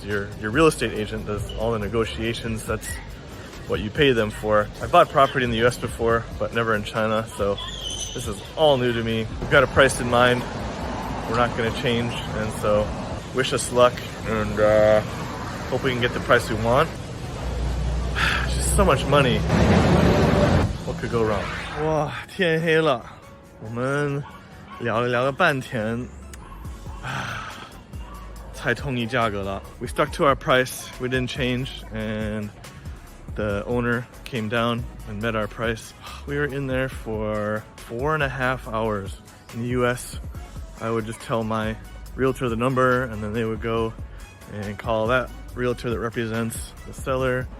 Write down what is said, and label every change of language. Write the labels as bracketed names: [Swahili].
[English] Your real estate agent does all the negotiations. That's what you pay them for. I bought property in the US before, but never in China, so this is all new to me. We've got a price in mind. We're not going to change, and so wish us luck, and hope we can get the price we want. Just so much money. What could go wrong? [Chinese] 哇，天黑了，我们聊了半天，才同意价格了。 [English] We stuck to our price. We didn't change, and the owner came down and met our price. We were in there for 4.5 hours. In the US, I would just tell my realtor the number, and then they would go and call that realtor that represents the seller.